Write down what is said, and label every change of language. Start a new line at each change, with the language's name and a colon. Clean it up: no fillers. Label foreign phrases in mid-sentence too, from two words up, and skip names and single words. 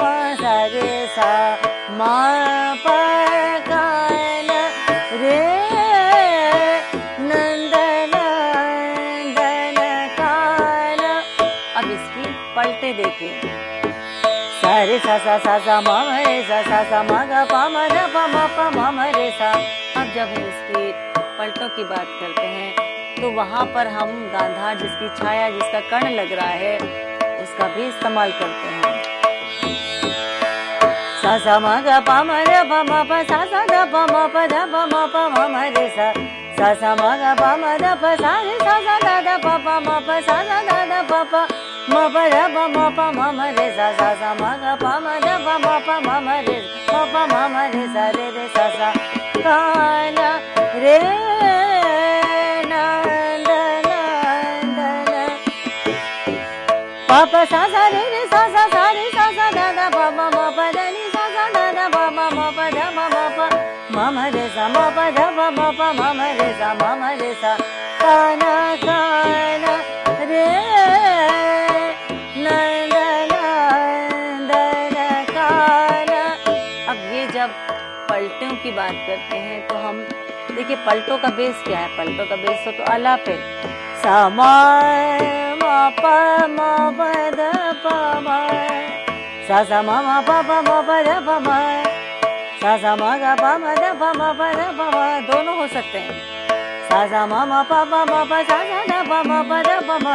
Hindi: सा रे सा म प ग न रे नंदन नंदन कान। अब इसकी पलटे देखिए। सा रे सा म रे सा म ग प म ध प म प म रे सा। अब जब हम इसकी पलटों की बात करते हैं तो वहाँ पर हम गांधार जिसकी छाया जिसका कर्ण लग रहा है उसका भी इस्तेमाल करते हैं। सा म ग प म ध प म प सा ध प म प ध प म प म रे सा। सा म ग प म ध प सा रे सा ध प प म प सा ध प प म प ध प म प म रे सा। सा म ग प म ध प म प म रे म प म रे सा रे रे सा सा कान रे नंदन नंदन। प प सा रे रे सा रे सा ध ध प म म प ध नि सा ध ध प म म प ध म म प म रे सा म प ध प म प म रे सा म रे सा कान कान रे नंदन नंदन कान। अब ये जब पलटों की बात करते हैं तो हम देखिए पलटों का बेस क्या है। पलटों का बेस तो आलाप है। सा म प म प ध प म। सा म प प म प ध प म। सा म ग प म ध प म प ध प म। दोनों हो सकते हैं। सा म प प म प सा ध प म प ध प म।